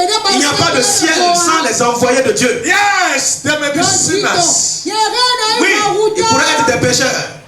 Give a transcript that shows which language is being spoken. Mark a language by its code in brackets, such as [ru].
[fr] Il n'y a pas de ciel sans les envoyés de Dieu. [en] Yes, there may be sinners. [fr] Oui, ils pourraient être des pécheurs.